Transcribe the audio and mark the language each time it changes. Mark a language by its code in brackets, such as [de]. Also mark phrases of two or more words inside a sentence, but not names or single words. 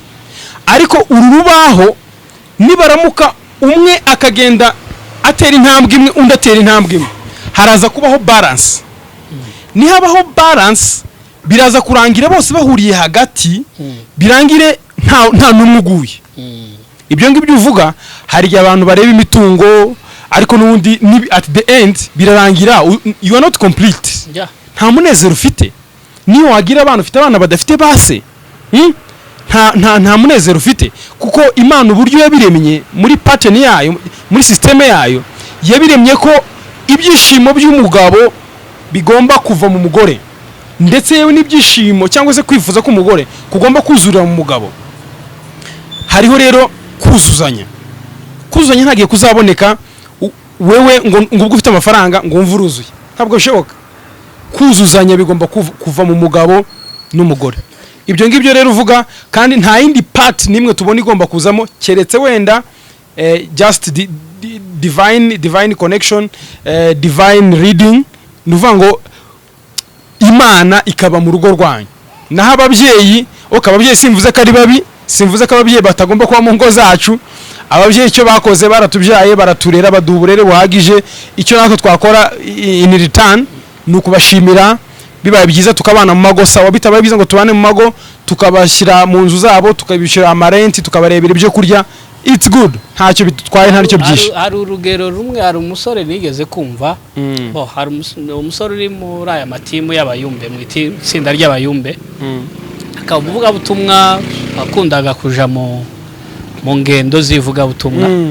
[rw] Ariko uru rubaho nibaramuka umwe akagenda atera intambwe imwe undi atera intambwe imwe, haraza kubaho balance. Nihabaho balance biraza kurangira bose bahuriye hagati, birangire nta numwe uguye. Ibyo ngibyo uvuga hari abantu bareba imitungo, ariko nubundi [en] at the end [rw] birarangira [en] you are not complete. [rw] Nta munezero ufite. Niyo wagira abantu ufite abana badafite base, nta munezero ufite, kuko Imana uburyo yabiremye muri pattern yayo, muri system yayo yabiremye ko ibyishimo by'umugabo bigomba kuva mu mugore, ndetse yewe n'ibyishimo cyangwa se kwifuza ko umugore kugomba kuzurira mu mugabo. Hariho rero kuzuzanya ntagiye kuzaboneka wewe ngo ubwo ufite amafaranga ngo umva uruzuye, ntabwo bishoboka. Kuzuzanya bigomba kuva mu mugabo n'umugore. Ibyo ngibyo rero uvuga, kandi nta yindi part nimwe tubona igomba kuzamo keretse wenda [en] just divine connection, divine reading, [rw] nuvuga ngo Imana ikaba mu rugo rwanyu. Naho ababyeyi ababyeyi simvuze ko ari babi, simvuze ko ababyeyi batagomba kuba mu ngo zacu. Ababyeyi icyo bakoze baratubyaye, baraturera, baduha uburere buhagije. Icyo natwe twakora [en] in return [rw] ni ukubashimira. Bibaye byiza tukabana mu mago sawa, bitabaye byiza ngo tubane mu mago tukabashyira mu nzu zabo, tukabishyira amarenti, tukabarebera ibyo kurya. [en] It's good, [rw] ntacyo bitwaye, nta nicyo byinshi. Hari urugero rumwe, hari umusore nigeze kumva, hari umusore uri muri aya matimu y'abayumbe, mu itsinda ry'abayumbe, akaba uvuga butumwa, akundaga kuja mu ngendo zivuga butumwa.